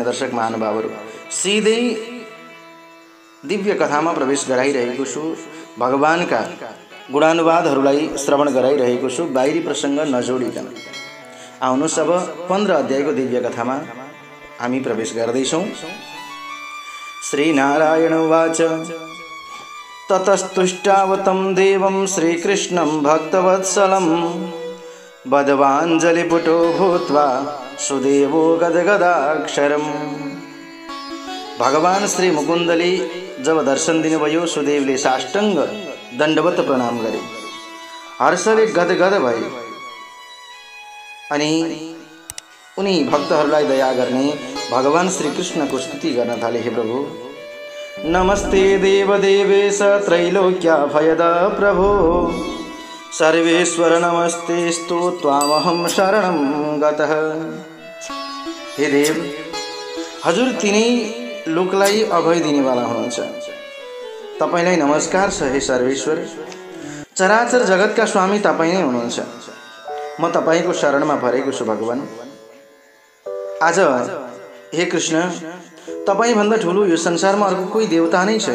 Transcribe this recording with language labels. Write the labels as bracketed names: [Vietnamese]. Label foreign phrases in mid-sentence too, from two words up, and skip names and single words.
[Nepali] दर्शक महानुभावहरू, सिधै दिव्य कथामा प्रवेश गराइरहेको छु, भगवानका गुणानुवादहरूलाई श्रवण गराइरहेको छु, बाहिरी प्रसंग नजोडिकन। आउनुहोस् अब 15 अध्यायको दिव्य कथामा हामी प्रवेश गर्दैछौं। [Sanskrit] श्री नारायण उवाच ततस्तुष्टावतं देवं श्रीकृष्णं भक्तवत्सलं बद्धवाञ्जलिपुटो भूत्वा सुदेवो गदगदाक्षरम्। [Nepali] भगवान श्री मुकुन्दले जब दर्शन दिनुभयो, सुदेवले साष्टाङ्ग दण्डवत प्रणाम गरे, हर्षले गदगद भए अनि उनी भक्तहरूलाई दया गर्ने भगवान श्री कृष्णको स्तुति गर्न थाले। हे प्रभु, [Sanskrit] नमस्ते देवदेवेश त्रैलोक्य भयद प्रभो सर्वेश्वर नमस्तेस्तु त्वामहं शरणं गतः। [Nepali] हे देव, हजुर तिनै लोकलाई अभय दिनेवाला हुनुहुन्छ। तपाईलाई नमस्कार छ। हे सर्वेश्वर, चराचर जगतका स्वामी तपाईँ नै हुनुहुन्छ। म तपाईको शरणमा परेको छु भगवान। आज हे कृष्ण, तपाईँ भन्दा ठुलो यो संसारमा अर्को कोही देवता नै छैन।